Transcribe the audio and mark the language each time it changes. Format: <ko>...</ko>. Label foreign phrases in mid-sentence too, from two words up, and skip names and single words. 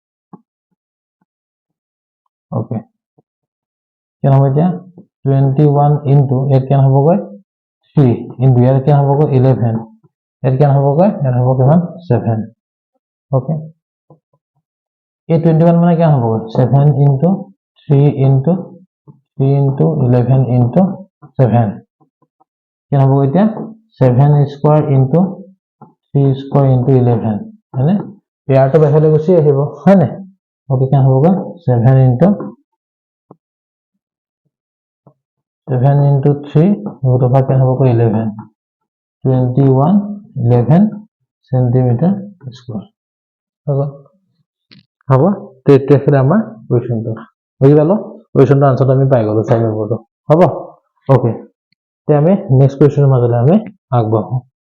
<as>okay কিমান হ'ব এতিয়া 21 into ইয়াত কিমান হ'ব 3 into ইয়াত কিমান হ'ব 11 ইয়াত কিমান হ'ব ইয়াত হ'ব কিমান 7 okay এই 21 মানে কিমান হ'ব 7 into 3 into 11 into 7 কিমান হ'ব এতিয়া</as> <en>7 square into 3 square into 11</en> <as>হয়নে ইয়াৰটো বাহিৰলৈ গুচি আহিব হয়নে ওকে কিমান হ'ব 7 into 3</as> <en>root over</en> <as>কিমান হ'ব 11 21 11</as> <en>centimeter square</en> <as>হ'ব তে এইটো আছিল আমাৰ কোৱেশ্চনটো বুজি পালো কোৱেশ্চনটো আনসাৰটো আমি পাই গলো চাই নম্বৰটো হ'ব ওকে তে আমি</as> <en>next question</en> <as>মাজলৈ আমি আগবাঢ়ো</as>